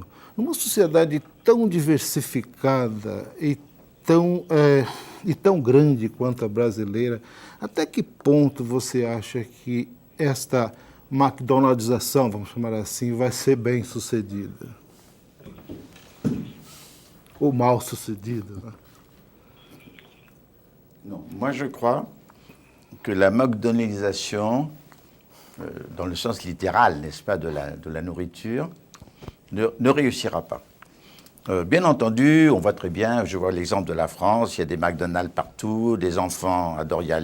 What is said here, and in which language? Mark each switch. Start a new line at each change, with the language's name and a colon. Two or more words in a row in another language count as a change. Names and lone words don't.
Portuguese: Numa sociedade tão diversificada e tão grande quanto a brasileira, até que ponto você acha que esta McDonaldização, vamos chamar assim, vai ser bem sucedida? Ou mal sucedida, né?
French: Non, moi je crois que la McDonaldisation, dans le sens littéral, n'est-ce pas, de la nourriture, ne réussira pas. Bien entendu, on voit très bien, je vois l'exemple de la France, il y a des McDonald's partout, des enfants adorent y